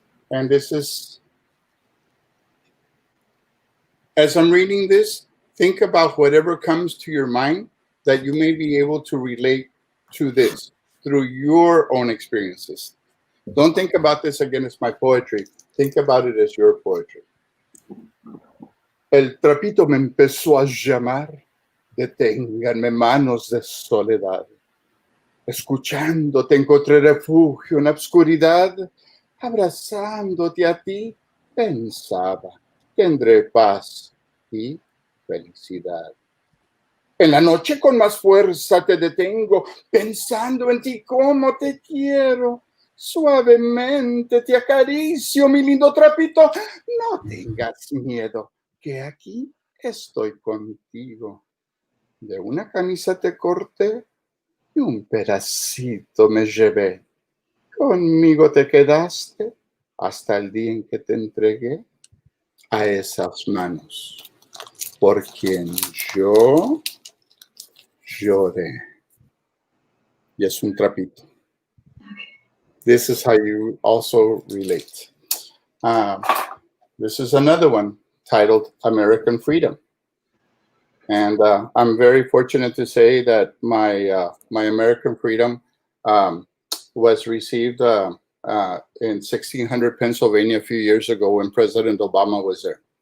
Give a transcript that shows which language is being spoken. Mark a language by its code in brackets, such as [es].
[en] And this is, as I'm reading this, think about whatever comes to your mind that you may be able to relate to this through your own experiences. Don't think about this again as my poetry. Think about it as your poetry. [es] El trapito me empezó a llamar. Deténganme, manos de soledad. Escuchándote encontré refugio en la oscuridad. Abrazándote a ti, pensaba, tendré paz y felicidad. En la noche con más fuerza te detengo, pensando en ti como te quiero. Suavemente te acaricio, mi lindo trapito. No tengas miedo, que aquí estoy contigo. De una camisa te corté y un pedacito me llevé. Conmigo te quedaste hasta el día en que te entregué a esas manos por quien yo lloré. Y es un trapito. [en] This is how you also relate. This is another one titled American Freedom. And I'm very fortunate to say that my American freedom was received in 1600 Pennsylvania a few years ago when President Obama was there.